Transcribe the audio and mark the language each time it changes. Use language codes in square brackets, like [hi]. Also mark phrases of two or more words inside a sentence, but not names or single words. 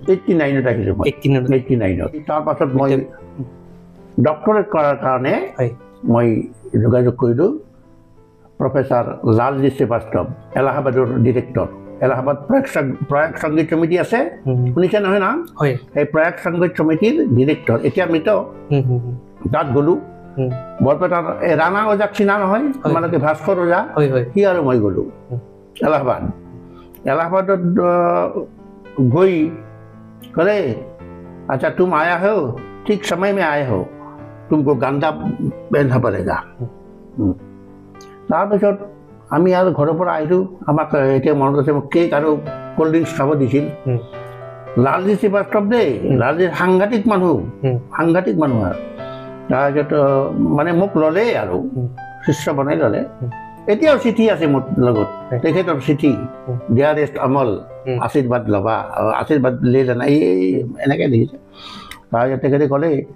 [as] 89ত আহিলোঁ 89ত তাৰপাছত মই ডক্টৰেট কৰাৰ কাৰণে মই যোগাযোগ কৰিলোঁ প্ৰফেচাৰ লালজী শ্ৰীবাস্তৱ এলাহাবাদৰ ডিৰেক্টৰ এলাহাবাদ প্ৰয়াগ সংগীত সমিতি আছে শুনিছে নহয় না সেই প্ৰয়াগ সংগীত সমিতিৰ ডিৰেক্টৰ এতিয়া মৃত তাত গ'লোঁ বৰপেটাৰ ৰাণা ওজাক চিনা নহয় তোমালোকে ভাস্কৰ ওজা সি আৰু মই গ'লোঁ এলাহাবাদত গৈ ক'লে [hi] अच्छा तुम आया हो ঠিক समय में आए हो तुमको गांधा पहनना पड़ेगा [as] তাৰপিছত আমি আৰু ঘৰৰ পৰা আহিলোঁ আমাক এতিয়া মনত আছে মোক কেক আৰু [en] cold drinks [as] খাব দিছিল লালজী শ্ৰীবাস্তৱ দেই লালজী সাংঘাতিক মানুহ আৰু তাৰপিছত মানে মোক ল'লে আৰু শিষ্য বনাই ল'লে এতিয়াও চিঠি আছে মোৰ লগত তেখেতৰ চিঠি ডিয়াৰেষ্ট অমল আশীৰ্বাদ ল'বা আশীৰ্বাদ লৈ জানা এই এনেকৈ দেখিছে তাৰপিছত তেখেতে ক'লে